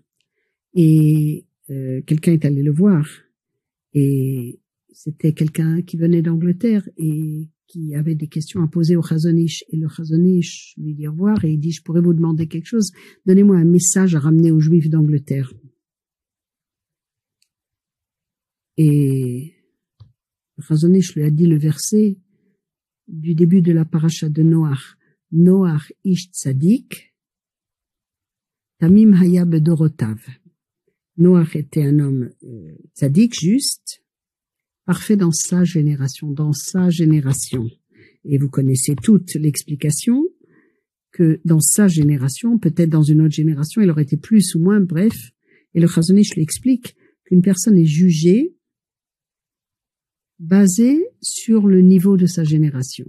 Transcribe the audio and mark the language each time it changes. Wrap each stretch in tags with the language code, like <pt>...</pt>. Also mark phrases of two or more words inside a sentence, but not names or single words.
<fr>Et quelqu'un est allé le voir et c'était quelqu'un qui venait d'Angleterre et qui avait des questions à poser au Chazon Ish. Et le Chazon Ish lui dit au revoir et il dit, je pourrais vous demander quelque chose, donnez-moi un message à ramener aux Juifs d'Angleterre. Et le Chazon Ish lui a dit le verset du début de la paracha de Noach.</fr> <he>נח איש צדיק תמים היה בדורותיו.</he> <fr>Noach était un homme tzadik, juste, parfait dans sa génération. Et vous connaissez toute l'explication que dans sa génération, peut-être dans une autre génération, il aurait été plus ou moins, bref. Et le Chazon Ish lui explique qu'une personne est jugée basée sur le niveau de sa génération.</fr>